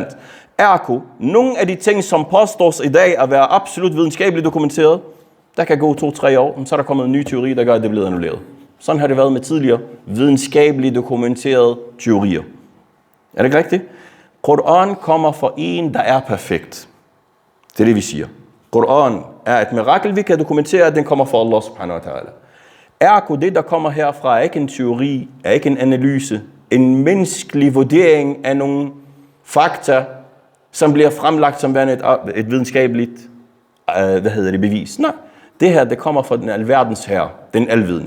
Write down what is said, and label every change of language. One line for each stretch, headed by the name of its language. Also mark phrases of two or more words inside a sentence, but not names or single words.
Danish: Ergo, nogle af de ting, som påstås i dag at være absolut videnskabeligt dokumenteret, der kan gå 2-3 år, så er der kommet en ny teori, der gør, at det bliver annulleret. Sådan har det været med tidligere videnskabeligt dokumenterede teorier. Er det ikke rigtigt? Koran kommer fra en, der er perfekt. Det er det, vi siger. Koran er et mirakel, vi kan dokumentere, at den kommer fra
Arabic: الله سبحانه وتعالى.
Danish: Ergo, det, der kommer herfra, er ikke en teori, er ikke en analyse, en menneskelig vurdering af nogle fakta, som bliver fremlagt som værende et videnskabeligt bevis. Nej, det her, det kommer fra den alverdens herre, den alvidende.